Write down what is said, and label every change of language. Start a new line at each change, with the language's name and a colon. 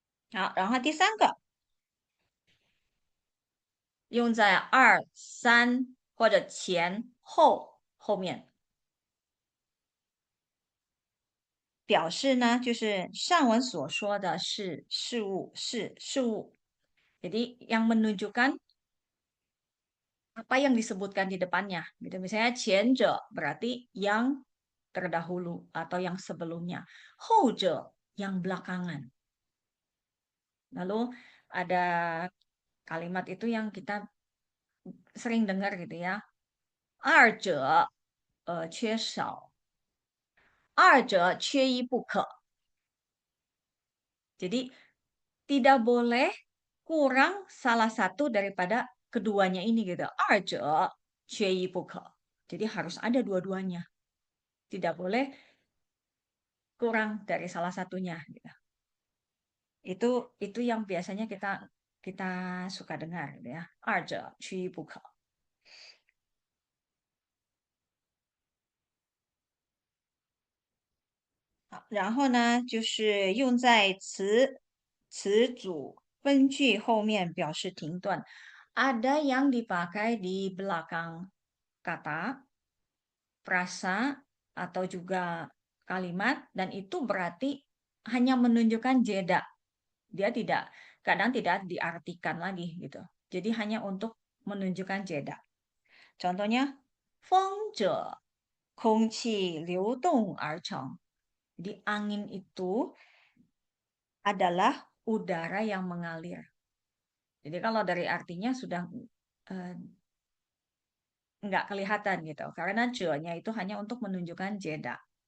Chinese: 好，然后第三个用在二、三或者前后后面，表示呢就是上文所说的是事物，是事物。
Indonesian: Jadi yang menunjukkan apa yang disebutkan di depannya. Gitu. Misalnya 前者 berarti yang terdahulu atau yang sebelumnya. 后者 yang belakangan. Lalu ada kalimat itu yang kita sering dengar gitu ya.
Chinese: 二者缺少，二者缺一不可。
Indonesian: Jadi tidak boleh kurang salah satu daripada keduanya ini gitu.
Chinese: 二者缺一不可.
Indonesian: Jadi harus ada dua-duanya. Tidak boleh kurang dari salah satunya gitu. Itu yang biasanya kita kita suka dengar gitu ya.
Chinese: 二者缺一不可。好，然后呢，就是用在词组分句后面表示停顿。
Indonesian: Ada yang dipakai di belakang kata, frasa, atau juga kalimat, dan itu berarti hanya menunjukkan jeda. Dia kadang tidak diartikan lagi gitu. Jadi hanya untuk menunjukkan jeda.
Chinese: Contohnya, 风者空气流动而成.
Indonesian: Jadi angin itu adalah udara yang mengalir. Jadi kalau dari artinya sudah eh, nggak kelihatan gitu. Karena je-nya itu hanya untuk menunjukkan jeda.